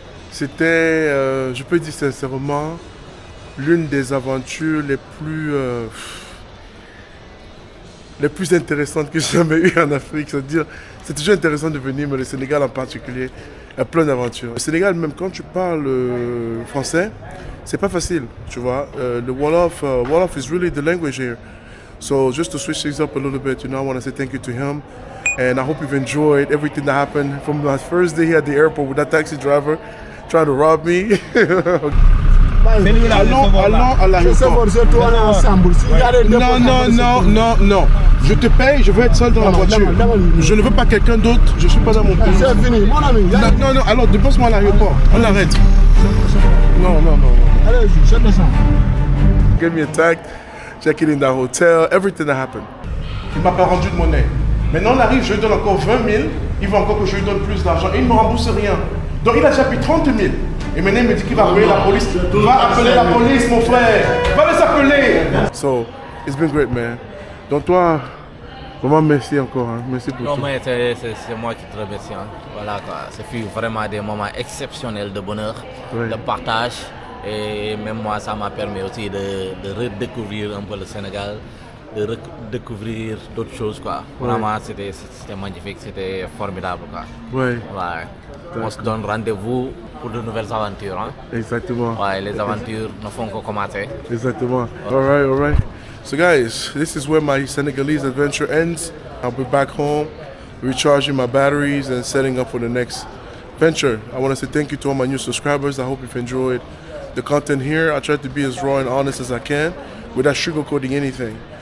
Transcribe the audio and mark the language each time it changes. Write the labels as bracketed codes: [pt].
[fr] C'était, je peux dire sincèrement, l'une des aventures les plus intéressantes que j'ai jamais eues en Afrique. C'est-à-dire, c'est toujours intéressant de venir, mais le Sénégal en particulier, il y a plein d'aventures. Le Sénégal, même quand tu parles français, c'est pas facile, tu vois. [en] The Wolof is really the language here. So just to switch things up a little bit, I want to say thank you to him. And I hope you've enjoyed everything that happened from my first day here at the airport with that taxi driver trying to rob me. [fr] Allons à l'aéroport. Non. Je te paye, je veux être seul dans la voiture. Je ne veux pas quelqu'un d'autre, je ne suis pas dans mon pays. C'est fini, mon ami. Non, alors dépose-moi à l'aéroport. On arrête. Non. Allez, je descends. [en] Get me a tag, check it in the hotel, everything that happened. [fr] Il ne m'a pas rendu de monnaie. Maintenant on arrive, je lui donne encore 20 000, il veut encore que je lui donne plus d'argent et il ne me rembourse rien. Donc il a déjà pris 30 000. Et maintenant il me dit qu'il va appeler la police. Va appeler la police, mon frère. Va les appeler. [en] So, it's been great, man. [fr] Donc toi, vraiment merci encore. Hein. Merci pour Non, tout. mais c'est moi qui te remercie. Hein. Voilà quoi. Ce fut vraiment des moments exceptionnels de bonheur, de partage. Et même moi, ça m'a permis aussi de redécouvrir un peu le Sénégal, de redécouvrir d'autres choses quoi. Vraiment, c'était magnifique, c'était formidable quoi. Ouais. On se donne rendez-vous pour de nouvelles aventures. Hein. Exactement. Ouais, les aventures ne font que commencer. Exactement. [en] All right. So guys, this is where my Senegalese adventure ends. I'll be back home, recharging my batteries and setting up for the next venture. I want to say thank you to all my new subscribers. I hope you've enjoyed the content here. I try to be as raw and honest as I can without sugarcoating anything.